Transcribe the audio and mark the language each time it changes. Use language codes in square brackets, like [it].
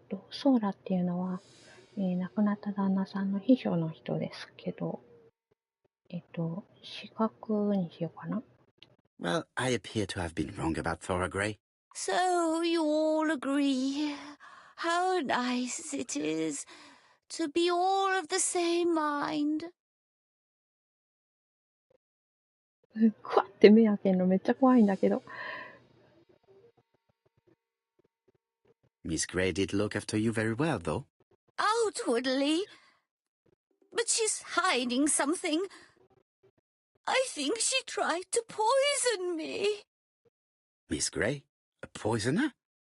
[ja] ソーラっていうのは、亡くなった旦那さんの秘書の人ですけど、資格にしようかな。 [en] Well, I appear to have been wrong about Thora Grey. So you all agree. how nice it is to be all of the same mind. [ja] ふわって目開けんのめっちゃ怖いんだけど。 [en] Miss Gray did look after you very well, though. Outwardly. But she's hiding something. I think she tried to poison me. Miss Gray? A poisoner?